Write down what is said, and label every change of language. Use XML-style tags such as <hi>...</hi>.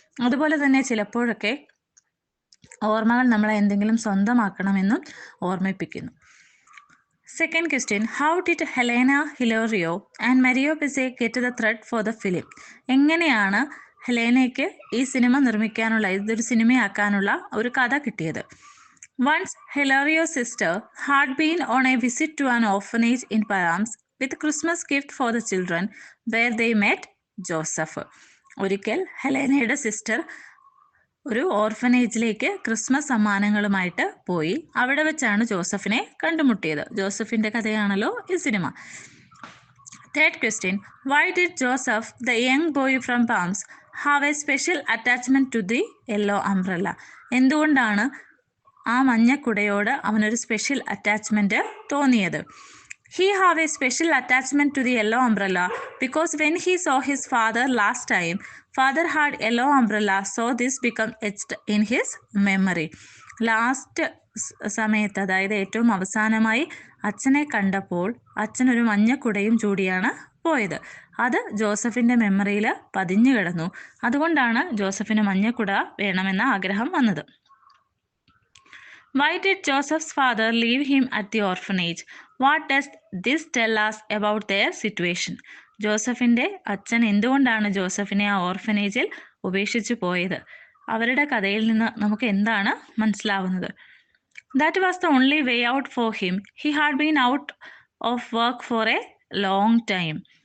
<ml>അതുപോലെ തന്നെ ചിലപ്പോഴൊക്കെ ഓർമ്മകൾ നമ്മളെ എന്തെങ്കിലും സ്വന്തമാക്കണമെന്നും ഓർമ്മിപ്പിക്കുന്നു.</ml> <en>Second question, how did Helena Hilario and Mario Pise get the thread for the film?</en> <ml>എങ്ങനെയാണ് ഹെലേനയ്ക്ക് ഈ സിനിമ നിർമ്മിക്കാനുള്ള, ഇതൊരു സിനിമയാക്കാനുള്ള ഒരു കഥ കിട്ടിയത്?</ml> <en>Once Hilario's sister had been on a visit to an orphanage in Params with Christmas gift for the children, where they met Joseph.</en> <ml>ഒരിക്കൽ ഹെലേനയുടെ sister ഒരു ഓർഫനേജിലേക്ക് Christmas സമ്മാനങ്ങളുമായിട്ട് പോയി. അവിടെ വെച്ചാണ് ജോസഫിനെ കണ്ടുമുട്ടിയത്. ജോസഫിൻ്റെ കഥയാണല്ലോ ഈ cinema.</ml> <en>Third question, why did Joseph the young boy from Palms have a special attachment to the yellow umbrella?</en> <ml>എന്തുകൊണ്ടാണ് ആ മഞ്ഞക്കുടയോട് അവനൊരു സ്പെഷ്യൽ അറ്റാച്ച്മെൻറ്റ് തോന്നിയത്?</ml> <en>He have a special attachment to the yellow umbrella because when he saw his father last time, father had yellow umbrella, so this become etched in his memory.</en> <ml>Last സമയത്ത്, അതായത് ഏറ്റവും അവസാനമായി അച്ഛനെ കണ്ടപ്പോൾ അച്ഛനൊരു മഞ്ഞക്കുടയും ചൂടിയാണ് പോയത്. അത് ജോസഫിൻ്റെ മെമ്മറിയിൽ പതിഞ്ഞു കിടന്നു. അതുകൊണ്ടാണ് ജോസഫിന് മഞ്ഞക്കുട വേണമെന്ന ആഗ്രഹം വന്നത്.</ml> <en>Why did Joseph's father leave him at the orphanage? What does this tell us about their situation?</en> <ml>ജോസഫിൻ്റെ അച്ഛൻ എന്തുകൊണ്ടാണ് ജോസഫിനെ ആ ഓർഫനേജിൽ ഉപേക്ഷിച്ചു പോയത്? അവരുടെ കഥയിൽ നിന്ന് നമുക്ക് എന്താണ് മനസ്സിലാവുന്നത്?</ml> <en>That was the only way out for him. He had been out of work for a long time.</en>